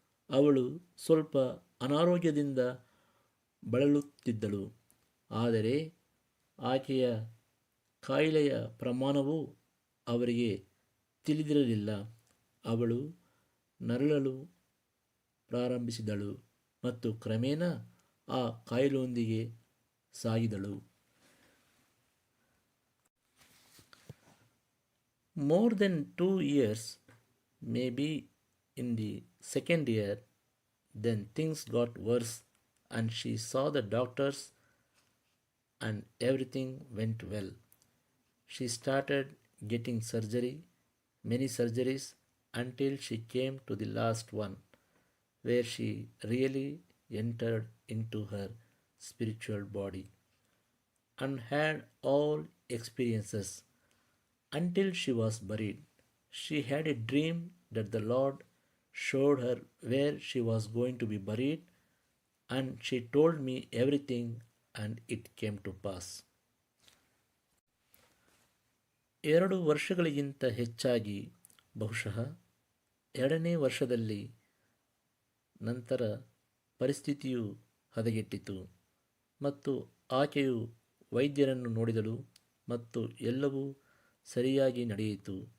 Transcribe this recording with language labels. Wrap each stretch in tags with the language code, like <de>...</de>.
<kn>ಅವಳು ಸ್ವಲ್ಪ ಅನಾರೋಗ್ಯದಿಂದ ಬಳಲುತ್ತಿದ್ದಳು, ಆದರೆ ಆಕೆಯ ಕಾಯಿಲೆಯ ಪ್ರಮಾಣವು ಅವರಿಗೆ ತಿಳಿದಿರಲಿಲ್ಲ. ಅವಳು ನರಳಲು ಪ್ರಾರಂಭಿಸಿದಳು ಮತ್ತು ಕ್ರಮೇಣ ಆ ಕಾಯಿಲೆಯೊಂದಿಗೆ ಸಾಗಿದಳು.</kn> <en>More than 2 years, maybe in the second year, then things got worse, and she saw the doctors and everything went well. She started getting many surgeries, until she came to the last one, where she really entered into her spiritual body and had all experiences until she was buried. She had a dream that the Lord showed her where she was going to be buried, and she told me everything, and it came to pass.</en> <kn>2 ವರ್ಷಗಳಿಗಿಂತ ಹೆಚ್ಚಾಗಿ, ಬಹುಶಃ 2ನೇ ವರ್ಷದಲ್ಲಿ ನಂತರ ಪರಿಸ್ಥಿತಿಯು ಹದಗೆಟ್ಟಿತು ಮತ್ತು ಆಕೆಯು ವೈದ್ಯರನ್ನು ನೋಡಿದಳು ಮತ್ತು ಎಲ್ಲವೂ ಸರಿಯಾಗಿ ನಡೆಯಿತು.</kn>